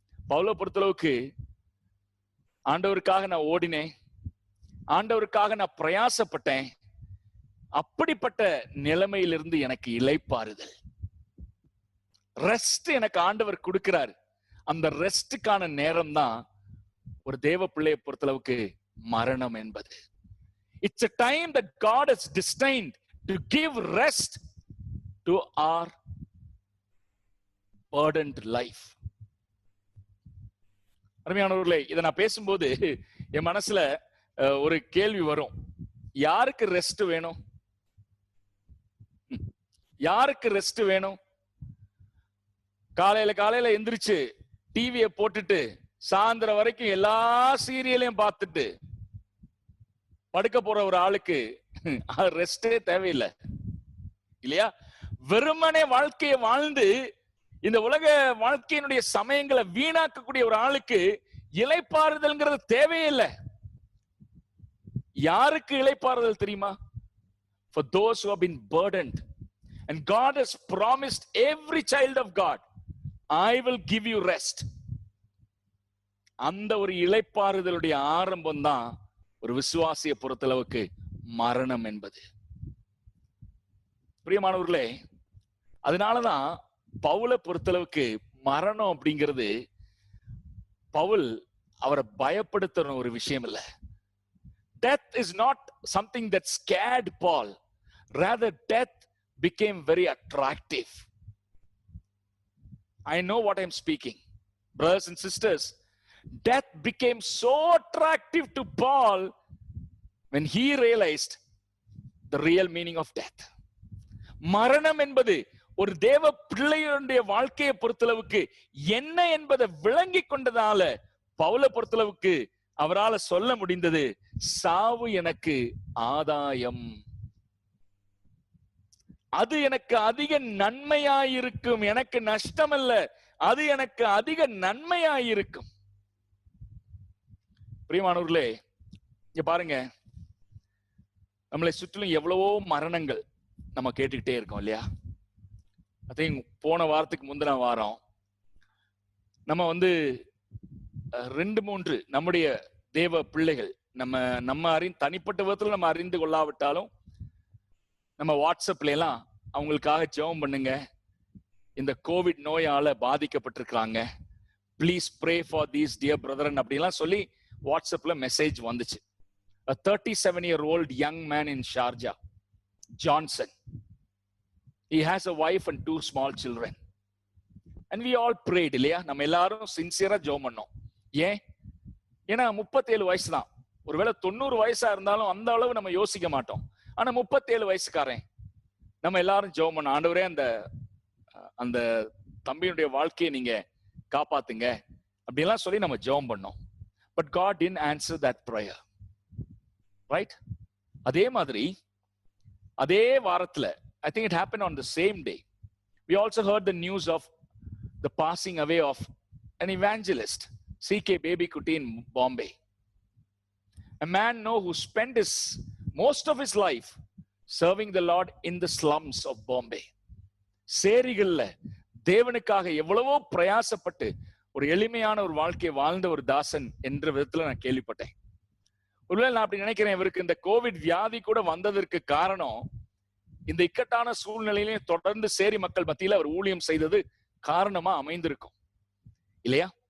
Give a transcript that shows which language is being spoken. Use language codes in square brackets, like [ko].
[ta] பவுலை பொறுத்தளவுக்கு, ஆண்டவருக்காக நான் ஓடினேன், ஆண்டவருக்காக நான் பிரயாசப்பட்டேன், அப்படிப்பட்ட நிலைமையிலிருந்து எனக்கு இளைப்பாறுதல், ரெஸ்ட் எனக்கு ஆண்டவர் கொடுக்கிறார். அந்த ரெஸ்டுக்கான நேரம் தான் ஒரு தேவ பிள்ளையை பொறுத்தளவுக்கு மரணம் என்பது. [en] It's a time that God has destined to give rest to our burdened life. [ta] அருமையானவர்களே, இதை நான் பேசும்போது என் மனசுல ஒரு கேள்வி வரும். யாருக்கு ரெஸ்ட் வேணும்? யாருக்கு ரெஸ்ட் வேணும்? காலையில எந்திரிச்சு டிவியை போட்டுட்டு சாயந்தரம் வரைக்கும் எல்லா சீரியலையும் பார்த்துட்டு படுக்க போற ஒரு ஆளுக்கு ரெஸ்டே தேவையில்லை இல்லையா? வெறுமனே வாழ்க்கையை வாழ்ந்து இந்த உலக வாழ்க்கையினுடைய சமயங்களை வீணாக்கக்கூடிய ஒரு ஆளுக்கு இளைப்பாறுதல்ங்கிறது தேவையே இல்லை. யாருக்கு இளைப்பாறுதல் தெரியுமா? [en] For those who have been burdened, and God has promised every child of God, I will give you rest. [ta] அந்த ஒரு இளைப்பாறுதலுடைய ஆரம்பம் தான் ஒரு விசுவாசியை பொறுத்தளவுக்கு மரணம் என்பது. பிரியமானவர்களே, அதனாலதான் பவுலை பொறுத்தளவுக்கு மரணம் அப்படிங்கிறது பவுல் அவரை பயப்படுத்துற ஒரு விஷயம் இல்ல. [en] Death is not something that scared Paul. Rather, death became very attractive. I know what I'm speaking. Brothers and sisters, death became so attractive to Paul when he realized the real meaning of death. [ta] மரணம் என்பது ஒரு தேவ பிள்ளையுடைய வாழ்க்கையை பொறுத்தளவுக்கு என்ன என்பதை விளங்கி கொண்டதால பவுலை பொறுத்தளவுக்கு அவரால் சொல்ல முடிந்தது, சாவு எனக்கு ஆதாயம், அது எனக்கு அதிக நன்மையாயிருக்கும், எனக்கு நஷ்டம் அல்ல, அது எனக்கு அதிக நன்மையாயிருக்கும். பிரியமானவர்களே, இங்க பாருங்க, நம்மளை சுற்றிலும் எவ்வளவோ மரணங்கள் நம்ம கேட்டுக்கிட்டே இருக்கோம் இல்லையா? அதே போன வாரத்துக்கு முந்தின வாரம் நம்ம 2-3 நம்முடைய தேவ பிள்ளைகள் நம்ம தனிப்பட்ட விதத்துல நம்ம அறிந்து கொள்ளாவிட்டாலும் நம்ம வாட்ஸ்அப்ல எல்லாம் அவங்களுக்காக ஜெபம் பண்ணுங்க, இந்த Covid நோயால பாதிக்கப்பட்டிருக்கிறாங்க, [en] please pray for these dear brethren [ta] அப்படிலாம் சொல்லி வாட்ஸ்அப்ல மெசேஜ் வந்துச்சு. [en] A 37-year-old young man in Sharjah, Johnson. He has a wife and 2 small children. And we all prayed [ta] இல்லையா? நம்ம எல்லாரும் சின்சியரா ஜெபம் பண்ணோம். ஏன்னா 37 வயசு தான். ஒருவேளை 90 வயசா இருந்தாலும் அந்த அளவு நம்ம யோசிக்க மாட்டோம். ஆனா 37 வயசுக்காரன் நம்ம எல்லாரும் ஜெபம் பண்ணோம், ஆண்டவரே அந்த தம்பியுடைய வாழ்க்கையை நீங்க காப்பாத்துங்க அப்படிலாம் சொல்லி நம்ம ஜெபம் பண்ணோம். [en] But God didn't answer that prayer. Right? [ta] அதே மாதிரி அதே வாரத்துல, [en] I think it happened on the same day, we also heard the news of the passing away of an evangelist, C.K. Baby-Kutty in Bombay. A man who spent most of his life serving the Lord in the slums of Bombay. [ta] சேரிகள்ல தேவனுக்காக எவ்வளவோ பிரயாசப்பட்டு ஒரு எளிமையான ஒரு வாழ்க்கையை வாழ்ந்த ஒரு தாசன் என்ற விதத்துல நான் கேள்விப்பட்டேன். ஒருவேளை நான் அப்படி நினைக்கிறேன், இவருக்கு இந்த கோவிட் வியாதி கூட வந்ததற்கு காரணம் இந்த இக்கட்டான சூழ்நிலையிலையும் தொடர்ந்து சேரி மக்கள் மத்தியில அவர் ஊழியம் செய்தது காரணமா அமைந்திருக்கும் இல்லையா?